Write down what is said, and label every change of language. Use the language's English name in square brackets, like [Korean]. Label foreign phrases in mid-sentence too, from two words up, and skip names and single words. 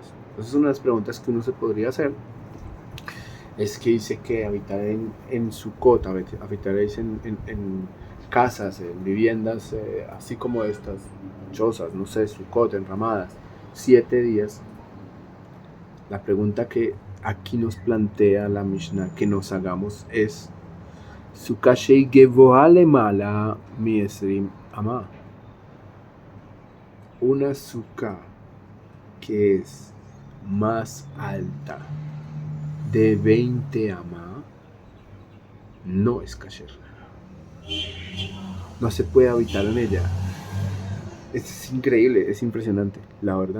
[Spanish] Entonces, una de las preguntas que uno se podría hacer es que dice que habitar en Sukkot, habitaréis en casas, en viviendas, así como estas chozas, no sé, Sukkot, enramadas, 7 días. La pregunta que aquí nos plantea la Mishnah que nos hagamos es: [Hebrew] סוכה שהיא גבוהה למעלה מ-20 אמה. [Spanish] Una sukkah que es más alta de 20 ama no es kasher. No se puede habitar en ella. Es increíble, es impresionante, la verdad.